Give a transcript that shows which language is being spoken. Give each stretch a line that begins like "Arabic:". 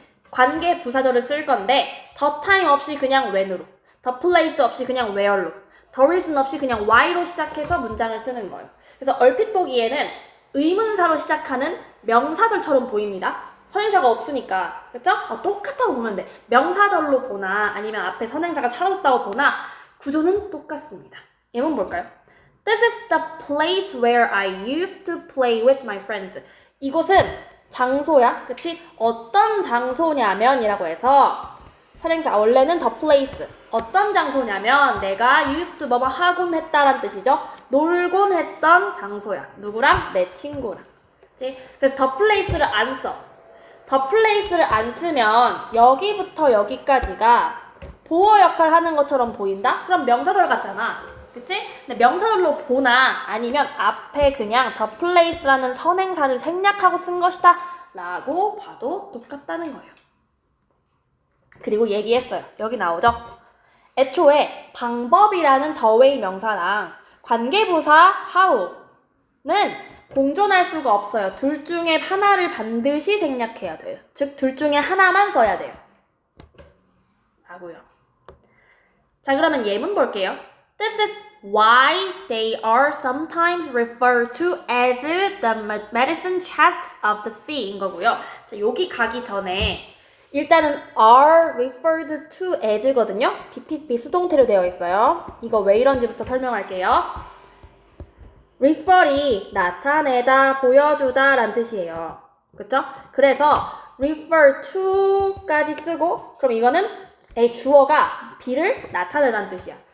Korean: 관계 부사절을 쓸 건데 the time 없이 그냥 when으로, the place 없이 그냥 where로, the reason 없이 그냥 why로 시작해서 문장을 쓰는 거예요. 그래서 얼핏 보기에는 의문사로 시작하는 명사절처럼 보입니다. 선행사가 없으니까. 그렇죠? 똑같다고 보면 돼. 명사절로 보나 아니면 앞에 선행사가 사라졌다고 보나 구조는 똑같습니다. 예문 볼까요?
English: This is the place where I used to play with my friends.
Korean: 이곳은 장소야. 그치? 어떤 장소냐면 이라고 해서 선행사 원래는 the place 어떤 장소냐면 내가 used to 뭐뭐 하곤 했다란 뜻이죠. 놀곤 했던 장소야. 누구랑? 내 친구랑. 그치? 그래서 the place를 안 써. the place를 안 쓰면 여기부터 여기까지가 보어 역할을 하는 것처럼 보인다? 그럼 명사절 같잖아. 그치? 근데 명사절로 보나 아니면 앞에 그냥 the place라는 선행사를 생략하고 쓴 것이다 라고 봐도 똑같다는 거예요. 그리고 얘기했어요. 여기 나오죠? 애초에 방법이라는 the way 명사랑 관계부사 how는 공존할 수가 없어요. 둘 중에 하나를 반드시 생략해야 돼요. 즉, 둘 중에 하나만 써야 돼요. 라고요. 자, 그러면 예문 볼게요.
English: This is why they are sometimes referred to as the medicine chests of the sea인 거고요.
Korean: 자, 여기 가기 전에 일단은 are referred to as거든요. BPP 수동태로 되어 있어요. 이거 왜 이런지부터 설명할게요. refer이 나타내다, 보여주다 라는 뜻이에요. 그쵸? 그래서 refer to까지 쓰고 그럼 이거는 주어가 B를 나타내다는 뜻이야.